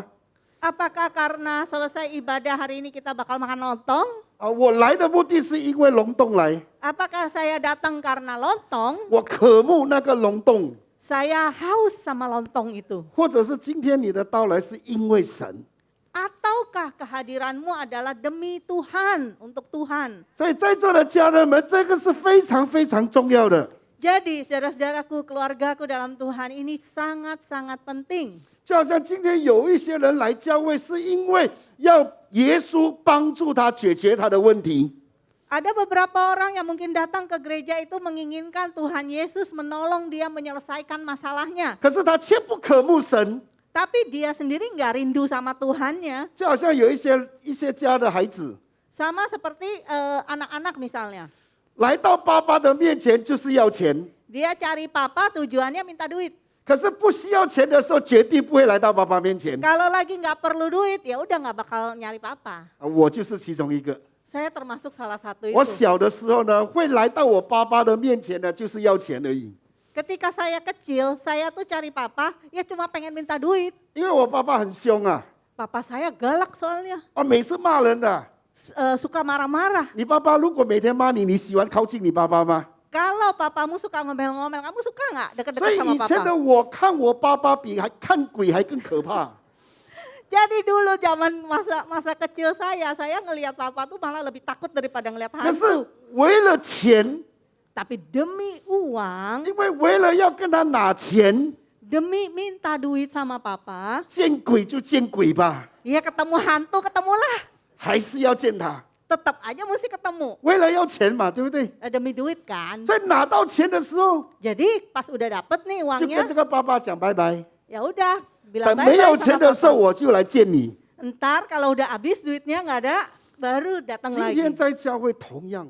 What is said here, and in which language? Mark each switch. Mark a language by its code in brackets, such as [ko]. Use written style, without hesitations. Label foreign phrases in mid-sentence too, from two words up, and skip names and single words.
[id] Apakah karena selesai ibadah hari ini kita bakal makan lontong? [zh] 啊，我来的目的是因为隆冬来， [id] Apakah saya datang karena lontong? [zh] 我渴慕那个隆冬， [id] Saya haus sama lontong itu. [zh] 或者是今天你的到来是因为神。 [id] Ataukah kehadiranmu adalah demi Tuhan, untuk Tuhan? [zh] 所以在座的家人们，这个是非常非常重要的。 [id] Jadi saudara-saudaraku, keluargaku dalam Tuhan ini sangat-sangat penting. [zh] 就好像今天有一些人来教会，是因为要耶稣帮助他解决他的问题。 [id] Ada beberapa orang yang mungkin datang ke gereja itu menginginkan Tuhan Yesus menolong dia menyelesaikan masalahnya. [zh] 可是他却不渴慕神， [id] Tapi dia sendiri nggak rindu sama Tuhannya. [zh] 就好像有一些家的孩子 [id] Sama seperti anak-anak misalnya. [zh] 来到爸爸的面前就是要钱， [id] Dia cari papa tujuannya minta duit. [zh] 可是不需要钱的时候，绝对不会来到爸爸面前。 [id] Kalau lagi nggak perlu duit, ya udah nggak bakal nyari papa. [zh] 我就是其中一个。 [id] Saya termasuk salah satu [zh] 我 [id] itu. [zh] 小的时候呢，会来到我爸爸的面前呢，就是要钱而已。 [id] Ketika saya kecil, saya tuh cari papa, ya cuma pengen minta duit. [zh] 因为我爸爸很凶啊， [id] Papa saya galak soalnya. [zh] 每次骂人的。 [id] suka marah-marah. [zh] 你爸爸如果每天骂你，你喜欢靠近你爸爸吗？ [id] Kalau papamu suka ngomel-ngomel, kamu suka nggak [zh] 所 [id] deket-deket [zh] 以 [id] sama [zh] 以前的 [id] papa? [zh] 我看我爸爸比看鬼还更可怕。 [id] Jadi dulu zaman masa kecil saya ngelihat papa tuh malah lebih takut daripada ngelihat [zh] 可是 [id] hantu. [zh] 为了钱， [id] Tapi demi uang, [zh] 因为为了要跟他拿钱， [id] demi minta duit sama papa, [zh] 见鬼就见鬼吧， [id] ya ketemu hantu ketemulah. [zh] 还是要见他， [id] Tetap aja mesti ketemu. [zh] 为了要钱嘛，对不对？ [id] Demi duit kan. [zh] 所以拿到钱的时候， [id] Jadi pas udah dapet nih [zh] 就跟 [id] uangnya, [zh] 这个爸爸讲拜拜。 [id] ya udah bilang [zh] 等没有 [id] bye-bye [zh] 钱 [id] sama [zh] 的时候， [id] papa. [zh] 我就来见你。 [id] Ntar kalau udah habis duitnya nggak ada, baru datang [zh] 今 [id] lagi. [zh] 天在教会同样，